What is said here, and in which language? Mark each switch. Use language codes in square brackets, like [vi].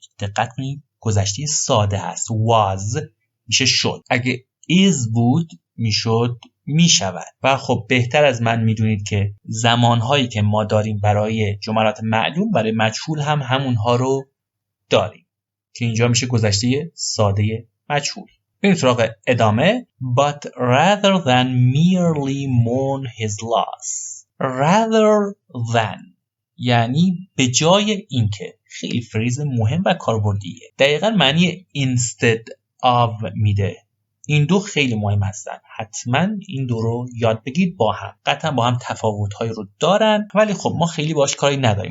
[fa] دقت کنید گذشته ساده هست. was میشه شد، اگه is بود میشد میشود. و خب بهتر از من میدونید که زمانهایی که ما داریم برای جملات معلوم برای مجهول هم همونها رو داریم که اینجا میشه گذشته ساده مجهول. بریم سراغ ادامه. [en] But rather than merely mourn his loss. [fa] Rather than یعنی به جای اینکه، خیلی فریز مهم و کاربردیه. دقیقاً معنی [en] instead of [fa] میده. این دو خیلی مهم هستن، حتما این دو رو یاد بگید با هم. قطعا با هم تفاوت‌هایی رو دارن ولی خب ما خیلی باش کاری نداریم.